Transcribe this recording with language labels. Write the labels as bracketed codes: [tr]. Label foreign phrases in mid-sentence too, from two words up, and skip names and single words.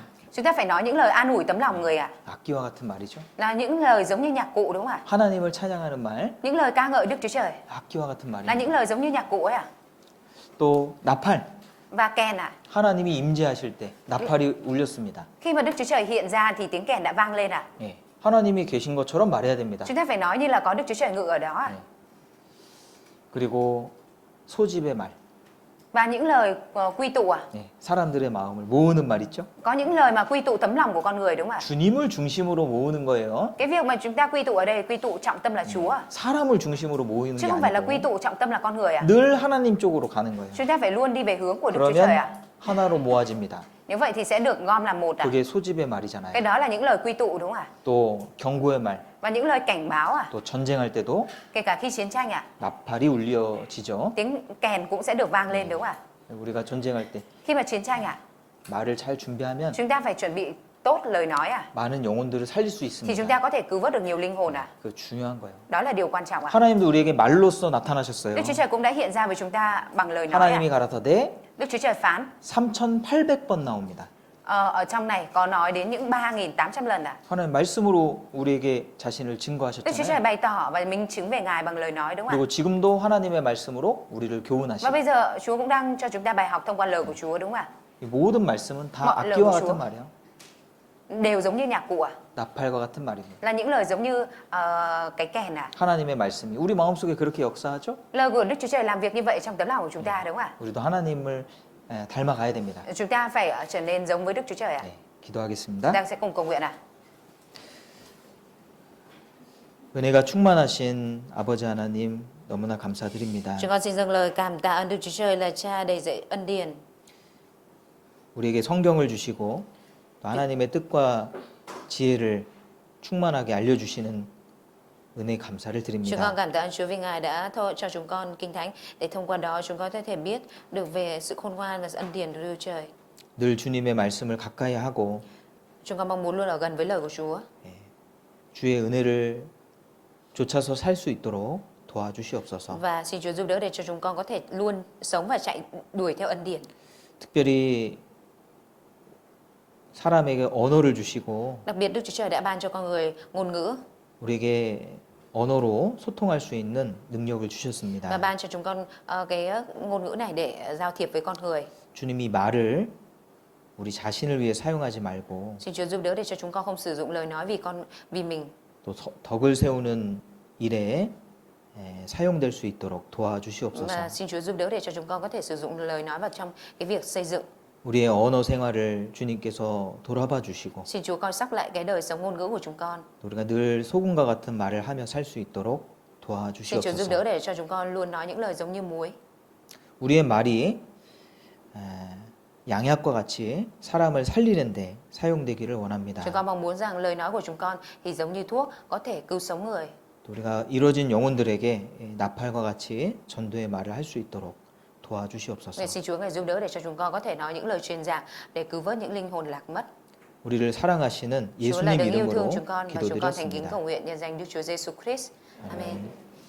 [vi] Chúng ta phải nói những lời an ủi tấm lòng người ạ. [ko] 악기와 같은 말이죠. [vi] Là những lời giống như nhạc cụ đúng không ạ? [ko] 하나님을 찬양하는 말, [vi] Những lời ca ngợi Đức Chúa Trời. [ko] 악기와 같은 [vi] Là những [ko] 말입니다. [vi] lời giống như nhạc cụ ấy ạ. [ko] 또 나팔, [vi] Và kèn ạ. [ko] 하나님이 임재하실 때 나팔이 울렸습니다. [vi] Khi mà Đức Chúa Trời hiện ra thì tiếng kèn đã vang lên ạ. [ko] 예. 하나님이 계신 것처럼 말해야 됩니다. [vi] Chúng ta phải nói như là có Đức Chúa Trời ngự ở đó ạ. [ko] 그리고 소집의 말, [vi] Và những lời quy tụ ạ. [ko] 예. 사람들의 마음을 모으는 말 있죠? [vi] Có những lời mà quy tụ tấm lòng của con người đúng không ạ? [ko] 주님을 중심으로 모으는 거예요. [vi] Cái việc mà chúng ta quy tụ ở đây, quy tụ trọng tâm là Chúa ạ. [ko] 사람을 중심으로 모이는 [vi] Chứ [ko] 게 [vi] không phải là quy [ko] 아니고 [vi] tụ trọng tâm là con người ạ. [ko] 늘 하나님 쪽으로 가는 거예요. [vi] Chúng ta phải luôn đi về hướng của Đức Chúa Trời [ko] 그러면 [vi] ạ. [ko] 하나로 모아집니다. [vi] Như vậy thì sẽ được gom làm một ạ. [ko] 그게 소집의 [vi] Cái [ko] 말이잖아요. [vi] đó là những lời quy tụ đúng không ạ? [ko] 또 경고의 말, [vi] Và những lời cảnh báo ạ. [ko] 또 전쟁할 때도 [vi] Kể cả khi chiến tranh ạ. [ko] 나팔이 울려지죠. [vi] Tiếng kèn cũng sẽ được vang lên đúng không ạ? [ko] 우리가 전쟁할 때 [vi] Khi mà chiến tranh ạ, [ko] 말을 잘 준비하면 [vi] chúng ta phải chuẩn bị tốt lời nói ạ. [ko] 많은 영혼들을 살릴 수 [vi] Thì chúng ta [ko] 있습니다. [vi] có thể cứu vớt được nhiều linh hồn ạ. [ko] 그 중요한 거예요. [vi] Đó là điều quan trọng ạ. [ko] 하나님도 우리에게 말로써 나타나셨어요. [vi] Đức Chúa Trời cũng đã hiện ra với chúng ta bằng lời nói [ko] 하나님이 [vi] ạ. [ko] 가라사대 [vi] Đức Chúa Trời phán [ko] 3,800번 나옵니다. [vi] ở trong này có nói đến những 3.800 lần ạ. [ko] 하나님 말씀으로 우리에게 자신을 [vi] Đức Chúa Trời [ko] 증거하셨잖아요. [vi] bày tỏ và minh chứng về Ngài bằng lời nói đúng không [ko] 그리고 [vi] ạ? [ko] 지금도 하나님의 말씀으로 우리를 [vi] Và [ko] 교훈하시고 [vi] bây giờ Chúa cũng đang cho chúng ta bài học thông qua lời của Chúa đúng không ạ? [ko] 이 모든 말씀은 다 [vi] mọi lời [ko] 악기와 [vi] của Chúa [ko] 같은 말이에요. [vi] đều giống như nhạc cụ ạ. [ko] 나팔과 같은 말입니다. [vi] Là những lời giống như cái kèn ạ. [ko] 하나님의 말씀이 우리 마음속에 그렇게 역사하죠? [vi] Lời của Đức Chúa Trời làm việc như vậy trong tấm lòng của chúng ta đúng không ạ? [ko] 우리도 하나님을 닮아가야 됩니다. [vi] Chúng ta phải trở nên giống với Đức Chúa Trời ạ. [ko] 네, 기도하겠습니다. [vi] Ta sẽ cùng cầu nguyện ạ. [ko] 은혜가 충만하신 아버지 하나님 너무나 감사드립니다. [vi] Chúng con xin dâng lời cảm tạ ơn Đức Chúa Trời là Cha đầy dẫy ân điển. [ko] 우리에게 성경을 주시고 또 하나님의 뜻과 지혜를 충만하게 알려주시는 은혜 감사를 [vi] Chúng con [ko] 드립니다. [vi] cảm tạ ơn Chúa vì Ngài đã cho chúng con kinh thánh để thông qua đó chúng con có thể biết được về sự khôn ngoan và sự ân điển của Đức Chúa Trời. [ko] 늘 주님의 말씀을 가까이 하고 [vi] Chúng con mong muốn luôn ở gần với lời của Chúa. [ko] 주의 은혜를 쫓아서 살 수 있도록 도와주시옵소서. [vi] Và xin Chúa giúp đỡ để cho chúng con có thể luôn sống và chạy đuổi theo ân điển. [ko] 특별히 사람에게 언어를 주시고 [vi] Đặc biệt Đức Chúa Trời đã ban cho con người ngôn ngữ [ko] 우리에게 언어로 소통할 수 있는 능력을 [vi] và [ko] 주셨습니다. [vi] ban cho chúng con cái ngôn ngữ này để giao thiệp với con người. [ko] 주님이 말을 우리 자신을 위해 사용하지 말고 [vi] Xin Chúa giúp đỡ để cho chúng con không sử dụng lời nói vì mình [ko] 또 덕을 세우는 일에 사용될 수 있도록 [vi] và [ko] 도와주시옵소서. [vi] xin Chúa giúp đỡ để cho chúng con có thể sử dụng lời nói vào trong cái việc xây dựng. [ko] 우리의 언어 생활을 주님께서 돌아봐 주시고 [vi] Xin Chúa coi sóc lại cái đời sống ngôn ngữ của chúng con. [ko] 우리가 늘 소금과 같은 말을 하며 살 수 있도록 [vi] Xin Chúa giúp đỡ [ko] 도와주시옵소서. [vi] để cho chúng con luôn nói những lời giống như muối. [ko] 우리의 말이 양약과 같이 사람을 살리는데 사용되기를 원합니다. [vi] Chúng con mong muốn rằng lời nói của chúng con thì giống như thuốc có thể cứu sống người. [ko] 또 우리가 이뤄진 영혼들에게 나팔과 같이 전도의 말을 할 수 있도록 도와주시옵소서. [vi] Nguyện xin Chúa ngài giúp đỡ để cho chúng con có thể nói những lời truyền giảng để cứu vớt những linh hồn lạc mất. [ko] 우리를 사랑하시는 [vi] Chúa là [ko] 예수님 [vi] đấng yêu thương [ko] 이름으로 [vi] chúng con và chúng con thành kính [ko] 기도드렸습니다. [vi] cầu nguyện nhân danh Đức Chúa Giêsu Christ. Amen.